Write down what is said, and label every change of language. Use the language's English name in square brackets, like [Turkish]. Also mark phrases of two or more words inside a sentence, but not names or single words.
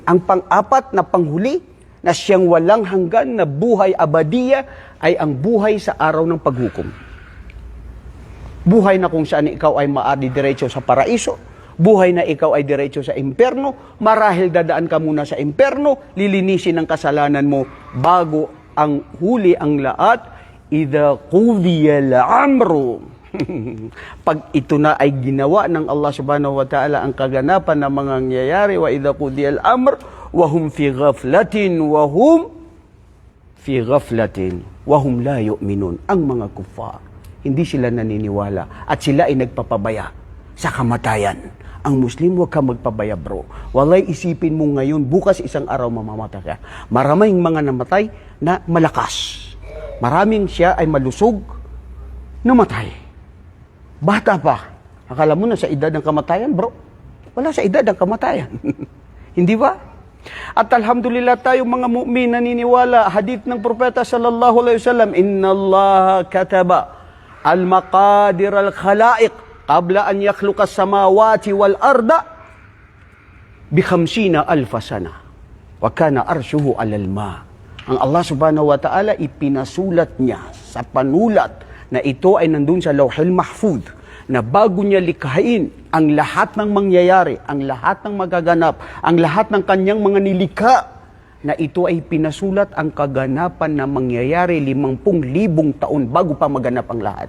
[Filipino] Ang pang-apat na panghuli na siyang walang hanggan na buhay abadiya ay ang buhay sa araw ng paghukom. Buhay na kung saan ikaw ay maadidiretso sa paraiso, buhay na ikaw ay diretso sa imperno, marahil dadaan ka muna sa imperno, lilinisin ang kasalanan mo bago ang huli ang lahat, [Arabic] إذا قضي الأمر. [Filipino] Pag ito na ay ginawa ng Allah [Arabic] سبحانه وتعالى [Filipino] ang kaganapan ng mga nangyayari, [Arabic] وإذا قضي الأمر، وهم في غفلة، وهم لا يؤمنون. [Filipino] Ang mga kuffar, hindi sila naniniwala at sila ay nagpapabaya sa kamatayan. Ang Muslim, huwag ka magpabaya, bro. Walay isipin mo ngayon, bukas isang araw mamamatay ka. Maraming mga namatay na malakas. Maraming siya ay malusog, namatay. Bata pa. Akala mo na sa edad ng kamatayan, bro. Wala sa edad ng kamatayan. Hindi ba? At alhamdulillah tayo mga mu'min naniniwala, hadith ng propeta [Arabic] صلى الله عليه وسلم، إن الله كتب مقادير الخلائق قبل أن يخلق السماوات والأرض بـ50,000 سنة وكان عرشه على الماء. [Filipino] Ang Allah [Arabic] سبحانه وتعالى [Filipino] ipinasulat niya sa panulat na ito ay nandun sa Lawhul Mahfuz na bago niya likhain ang lahat ng mangyayari, ang lahat ng magaganap, ang lahat ng kanyang mga nilikha, na ito ay pinasulat ang kaganapan na mangyayari 50,000 taon bago pa maganap ang lahat.